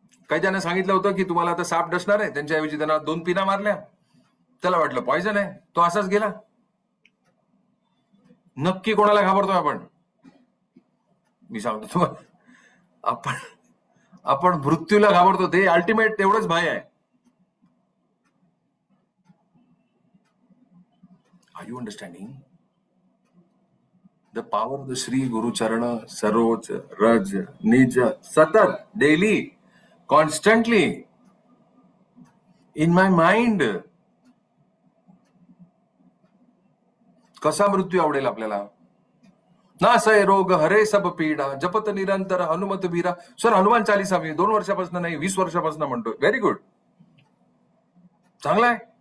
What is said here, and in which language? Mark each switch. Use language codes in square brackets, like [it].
[mr] काही जणांना सांगितलं होतं की तुम्हाला आता साप डसणार आहे, त्यांच्याऐवजी त्यांना 2 पिना मारल्या, त्याला वाटलं पॉइझन आहे, तो असाच गेला. नक्की कोणाला घाबरतोय आपण? मी सांगतो तुम्हाला, आपण मृत्यूला घाबरतो. ते अल्टिमेट तेवढंच भय आहे. [en] are you understanding the power of the [awa] श्री गुरु चरण सरोज रज निज, [en] सतत, daily, constantly in my mind. [mr] कसा मृत्यू आवडेल आपल्याला? [awa] नासय रोग हरे सब पीडा, जपत निरंतर हनुमत बीरा. [mr] सर, हनुमान चालीसा मी 2 वर्षापासून नाही 20 वर्षापासून म्हणतोय. [en] very good, [mr] चांगला आहे.